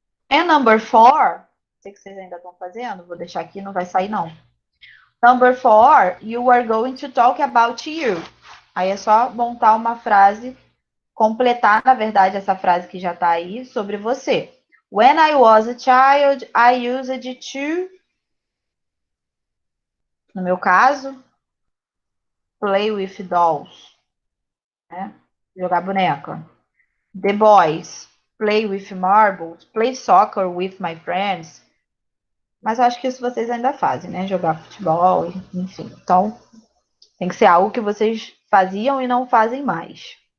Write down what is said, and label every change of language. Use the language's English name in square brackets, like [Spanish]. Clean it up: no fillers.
[English] And number 4, [Portuguese] sei que vocês ainda estão fazendo, vou deixar aqui, não vai sair não. [English] Number 4, you are going to talk about you. [Portuguese] Aí é só montar uma frase, completar, na verdade, essa frase que já está aí sobre você. [English] When I was a child, I used to, [Portuguese] no meu caso, [English] play with dolls, né? [Portuguese] Jogar boneca. [English] The boys, play with marbles, play soccer with my friends. [Portuguese] Mas eu acho que isso vocês ainda fazem, né? Jogar futebol, enfim. Então, tem que ser algo que vocês faziam e não fazem mais.